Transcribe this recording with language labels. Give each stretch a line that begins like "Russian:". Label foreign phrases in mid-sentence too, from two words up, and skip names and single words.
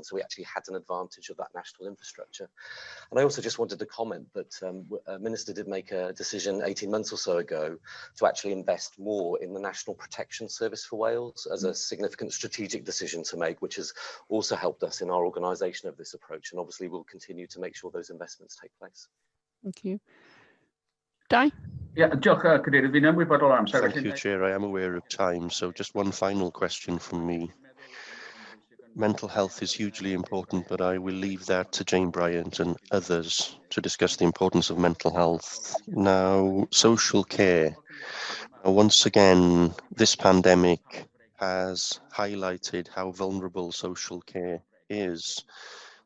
English: So we actually had an advantage of that national infrastructure. And I also just wanted to comment that a minister did make a decision 18 months or so ago to actually invest more in the National Protection Service for Wales as a significant strategic decision to make, which has also helped us in our organisation of this approach. And obviously we'll continue to make sure those investments take place. Thank you. Di?
Welsh: Yeah, diolch, Cadeirydd. Fi'n ymwybodol o amser.
English: Thank you, Chair. I am aware of time, so just one final question from me. Mental health is hugely important, but I will leave that to Jane Bryant and others to discuss the importance of mental health. Now, social care. Once again, this pandemic has highlighted how vulnerable social care is.